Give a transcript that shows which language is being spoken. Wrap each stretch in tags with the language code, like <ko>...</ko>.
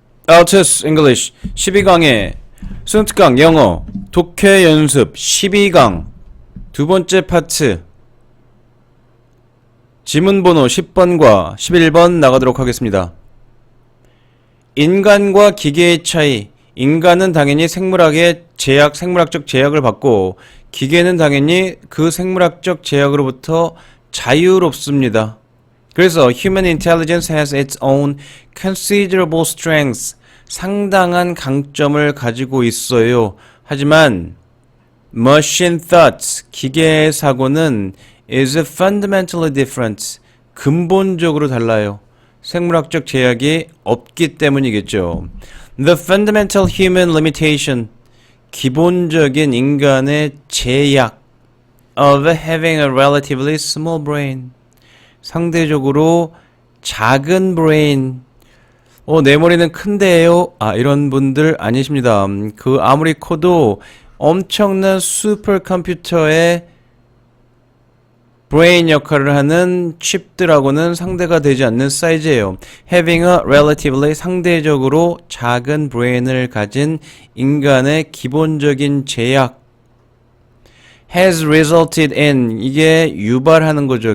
<ko>Altus English 12강의 승특강 영어 독해 연습 12강 두 번째 파트 지문번호 10번과 11번 나가도록 하겠습니다. 인간과 기계의 차이. 인간은 당연히 생물학적 제약을 받고 기계는 당연히 그 생물학적 제약으로부터 자유롭습니다. 그래서</ko> <en>human intelligence has its own considerable strengths.</en> <ko>상당한 강점을 가지고 있어요. 하지만</ko> <en>machine thoughts,</en> <ko>기계의 사고는</ko> <en>is fundamentally different.</en> <ko>근본적으로 달라요. 생물학적 제약이 없기 때문이겠죠.</ko> <en>The fundamental human limitation,</en> <ko>기본적인 인간의 제약</ko> <en>of having a relatively small brain,</en> <ko>상대적으로 작은 브레인. 내 머리는 큰데요. 이런 분들 아니십니다. 그 아무리 커도 엄청난 슈퍼컴퓨터의 브레인 역할을 하는 칩들하고는 상대가 되지 않는 사이즈예요.</ko> <en>Having a relatively</en> <ko>상대적으로 작은 브레인을 가진 인간의 기본적인 제약</ko> <en>has resulted in,</en> <ko>이게 유발하는 거죠.</ko>